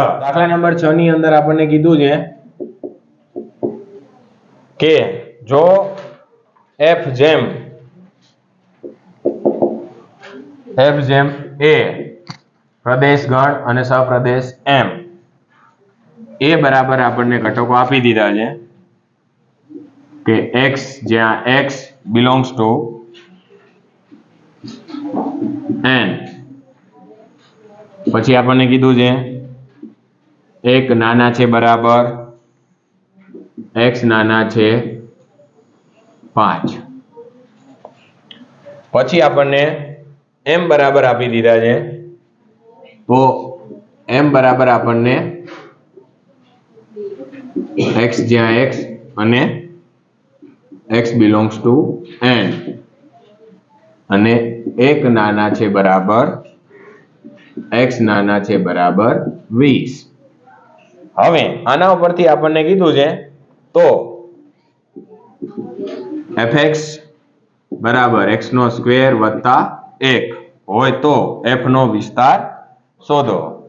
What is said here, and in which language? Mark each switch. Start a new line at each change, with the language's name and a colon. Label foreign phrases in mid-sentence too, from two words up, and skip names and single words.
Gujarati: દાખલા નંબર 6 ની અંદર આપણને કીધું છે કે જો f જેમ a પ્રદેશ ગણ અને સપ્રદેશ m એ બરાબર આપણને ઘટકો આપી દીધા છે કે x જ્યાં x
English: belongs to
Gujarati: n, પછી આપણને કીધું છે એક નાના છે બરાબર x નાના છે 5, પછી આપણને m બરાબર આપી દીધા છે, તો m બરાબર આપણને x જ્યાં x અને x
English: belongs to
Gujarati: n અને એક નાના છે બરાબર x નાના છે બરાબર 20. હવે આના ઉપરથી આપણને કીધું છે તો fx બરાબર x² વત્તા 1 હોય તો f નો વિસ્તાર શોધો.